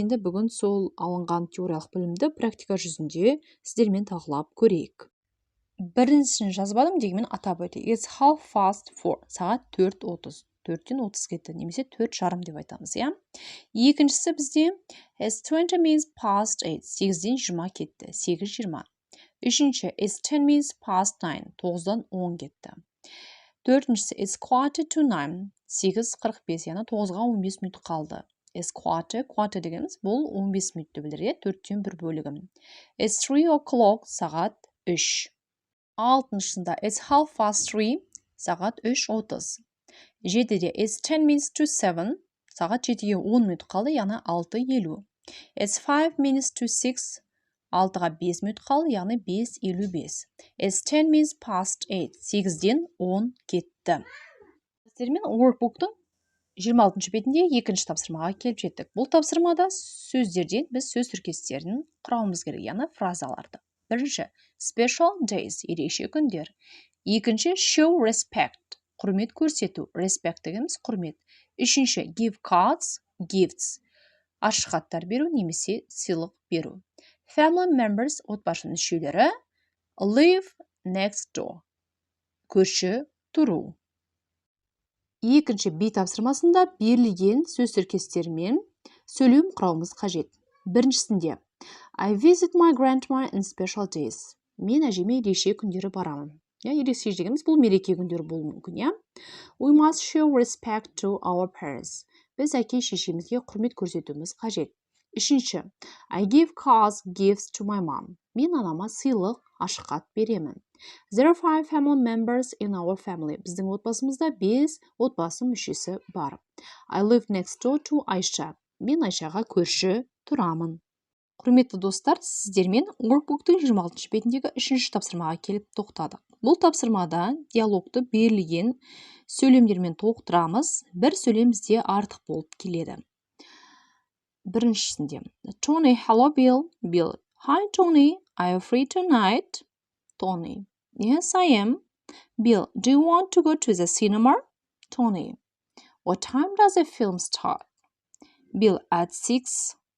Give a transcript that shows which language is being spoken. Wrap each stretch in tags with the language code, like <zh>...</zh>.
<kk>Енді бүгін сол алынған теориялық білімді практика жүзінде сіздермен талқылап көрейік. Біріншісін жазбадым дегенмен атап өтейік.</kk> <en>It's half past 4.</en> <kk>Сағат 4:30. 4-тен 30 кетті, немесе 4:30 деп айтамыз, Екіншісі бізде</kk> <en>It's 20 minutes past 8.</en> <kk>8-ден 20 кетті. 8:20.</kk> <en>Үшінші It's 10 minutes past 9.</en> <kk>9-дан 10 кетті.</kk> <en>Төртіншісі It's quarter to 9.</en> <kk>8:45, яғни 9-ға 15 минут қалды.</kk> <en>It's quarter</en> <kk>дегеніміз бұл 15 минутты білдіреді, 4-тен 1 бөлігім.</kk> <en>It's 3 o'clock,</en> <kk>сағат 3. Алтыншысында</kk> <en>It's half past 3,</en> <kk>сағат 3:30. Жетіде</kk> <en>It's 10 minutes to 7,</en> <kk>сағат 7-ге 10 минут қалды, яғни 6:50.</kk> <en>It's 5 minutes to 6,</en> <kk>6-ға 5 минут қалды, яғни 5:55.</kk> <en>It's 10 minutes past 8,</en> <kk>8-ден 10 кетті. Сіздермен Workbook'тың 26 бетінде екінші тапсырмаға келіп жеттік. Бұл тапсырмада сөздерден біз сөз тіркестерін құрамыз керек, яғни фразаларды. Бірінші,</kk> <en>special days,</en> <kk>ерекше күндер. Екінші,</kk> <en>show respect,</en> <kk>құрмет көрсету. Respect дегеніміз құрмет. Үшінші,</kk> <en>give cards, gifts,</en> <kk>ашық хаттар беру немесе сыйлық беру.</kk> <en>Family members,</en> <kk>отбасы мүшелері.</kk> <en>Live next door,</en> <kk>көрші тұру. Екінші B тапсырмасында берілген сөз тіркестерімен сөйлем құрауымыз қажет.</kk> <en>Біріншісінде I visit my grandma in special days.</en> <kk>Мен әжеме ерекше күндері барамын. Ерекше дегеніміз бұл мереке күндері болуы мүмкін,</kk> <en>We must show respect to our parents.</en> <kk>Біз әке шешемізге құрмет көрсетуіміз қажет.</kk> <en>Үшінші I give cards, gifts to my mom.</en> <kk>Мен анама сыйлық, ашық хат беремін.</kk> <en>There are 5 family members in our family.</en> <kk>Біздің отбасымызда 5 отбасы мүшесі бар.</kk> <en>I live next door to Aisha.</en> <kk>Мен Айшаға көрші тұрамын. Құрметті достар, сіздермен Workbook'тың 26 бетіндегі үшінші тапсырмаға келіп тоқтадық. Бұл тапсырмада диалогты берілген сөйлемдермен толықтырамыз. Бір сөйлем бізде артық болып келеді.</kk> <en>Біріншісінде Tony, hello Bill. Bill, hi Tony, are you free tonight? Tony, yes I am. Bill, do you want to go to the cinema? Tony, what time does the film start? Bill, at 6.</en>